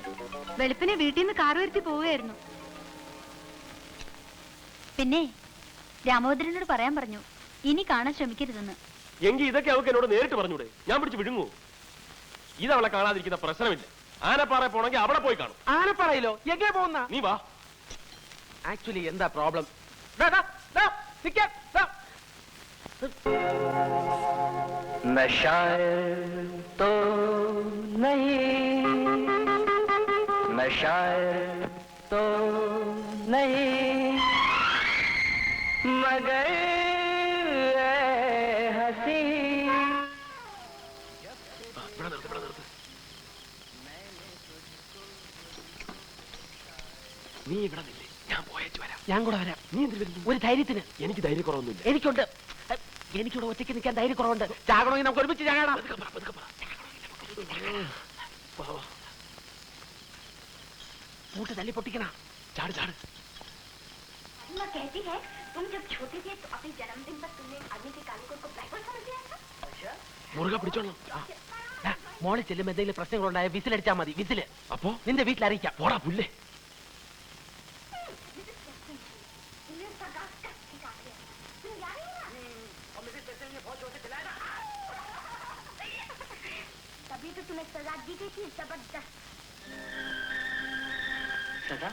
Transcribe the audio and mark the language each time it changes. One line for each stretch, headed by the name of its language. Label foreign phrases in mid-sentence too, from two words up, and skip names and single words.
Malayalam: വെളുപ്പിനെ വീട്ടിൽ നിന്ന് കാർ വരുത്തി പോവുകയായിരുന്നു. പിന്നെ രാമഭദ്രനോട് പറയാൻ പറഞ്ഞു ഇനി കാണാൻ ശ്രമിക്കരുതെന്ന്. എങ്കിൽ ഇതൊക്കെ അവൾക്ക് എന്നോട് നേരിട്ട് പറഞ്ഞൂടെ? ഞാൻ പിടിച്ച് വിഴുങ്ങൂ. ഇതവളെ കാണാതിരിക്കുന്ന പ്രശ്നമില്ല. ആനപ്പാറ പോണെങ്കിൽ അവിടെ പോയി കാണും. ആനപ്പറയിലോ? എങ്ങനെ പോകുന്ന? നീ വാ. ആക്ച്വലി എന്താ പ്രോബ്ലം?
Hindi: मैं शायर तो नहीं, मैं शायर तो नहीं, मगर हंसी.
Malayalam: നീ ഇവിടെ നില്ലേ, ഞാൻ പോയേച്ചു വരാം. ഞാൻ കൂടെ വരാം. നീ എന്തിനു വരുന്നു? ഒരു ധൈര്യത്തിന്. എനിക്ക് ധൈര്യക്കുറവൊന്നുമില്ല. എനിക്കുണ്ട്. എനിക്കിവിടെ ഒറ്റയ്ക്ക് നിൽക്കാൻ ധൈര്യക്കുറവുണ്ട്. ചാകണമെങ്കിൽ നമുക്ക് ഒരുമിച്ച് ചാകണം. കൂട്ട് തല്ലി പൊട്ടിക്കണം. ചാട് ചാട്.
Hindi: अम्मा कहती है तुम जब छोटे थे तो अपने जन्मदिन पर तुमने आदमी के काले कोट को
English: black boy
Hindi: समझ लिया था. अच्छा?
Malayalam: മുറുകെ പിടിച്ചോളാം. മോളിൽ ചെല്ലുമ്പോ എന്തെങ്കിലും പ്രശ്നങ്ങളുണ്ടായ വിസിലടിച്ചാൽ മതി. വിസില് അപ്പോ നിന്റെ വീട്ടിൽ അറിയിക്കാം. പോടാ പുല്ലേ.
Hindi: तभी तो तुम्हें सजा दी गई थी, जबरदस्त सजा?